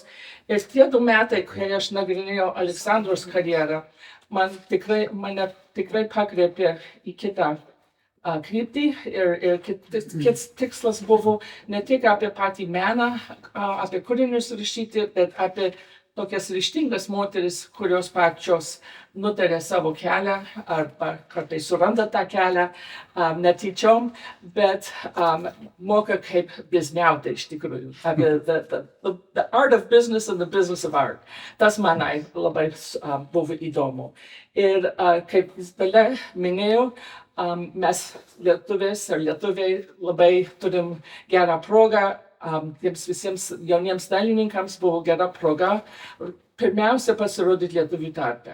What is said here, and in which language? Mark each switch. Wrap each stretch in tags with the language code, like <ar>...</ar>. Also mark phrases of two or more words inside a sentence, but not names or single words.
<lt>Ir tie 2 metai, kai aš nagrinėjau Aleksandros karjerą, mane tikrai pakreipė į kitą kryptį ir kits tikslas buvo ne tik apie patį meną, apie kūrinius rašyti, bet apie tokias ryžtingas moteris, kurios pačios nutarė savo kelią arba kartais suranda tą kelią netyčiom, bet moka kaip bizniauti iš tikrųjų.</lt> <en>Apie the art of business and the business of art.</en> <lt>Tas manai labai buvo įdomu. Ir kaip Dalia minėjo, mes lietuvės ir lietuviai labai turim gerą progą. Tiems visiems jauniems dailininkams buvo gera proga pirmiausia pasirodyti lietuvių tarpe.</lt>